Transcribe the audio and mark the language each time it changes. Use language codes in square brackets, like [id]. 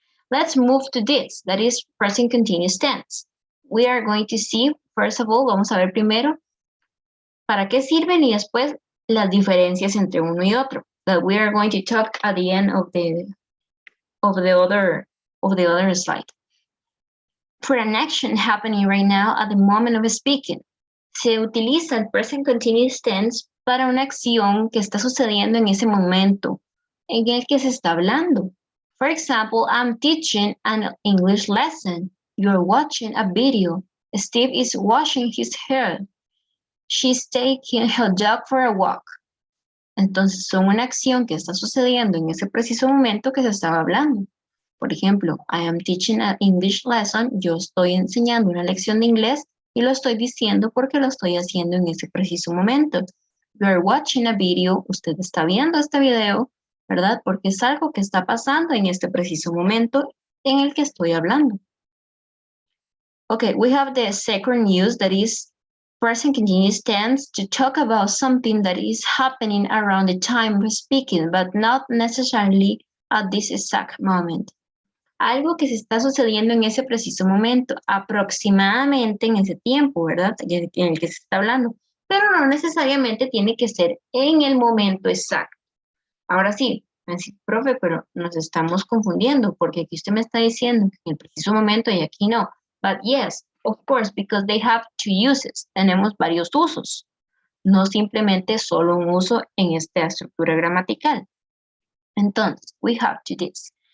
[en] Let's move to this, that is present continuous tense. We are going to see, first of all, [es] vamos a ver primero para qué sirven y después las diferencias entre uno y otro. [en] That we are going to talk at the end of the other slide. For an action happening right now at the moment of speaking, [es] se utiliza el present continuous tense para una acción que está sucediendo en ese momento en el que se está hablando. [en] For example, I'm teaching an English lesson. You're watching a video. Steve is washing his hair. She's taking her dog for a walk. [es] Entonces son una acción que está sucediendo en ese preciso momento que se estaba hablando. Por ejemplo, [en] I am teaching an English lesson. [es] Yo estoy enseñando una lección de inglés y lo estoy diciendo porque lo estoy haciendo en ese preciso momento. [en] You are watching a video. [es] Usted está viendo este video, ¿verdad? Porque es algo que está pasando en este preciso momento en el que estoy hablando. [en] Okay, we have the second use, that is present continuous tense, to talk about something that is happening around the time we're speaking, but not necessarily at this exact moment. [es] Algo que se está sucediendo en ese preciso momento, aproximadamente en ese tiempo, ¿verdad? En el que se está hablando, pero no necesariamente tiene que ser en el momento exacto. Ahora sí, profe, pero nos estamos confundiendo, porque aquí usted me está diciendo que en el preciso momento y aquí no. [en] But yes, of course, because they have two uses. [es] Tenemos varios usos, no simplemente solo un uso en esta estructura gramatical. Entonces, [en] we have to this.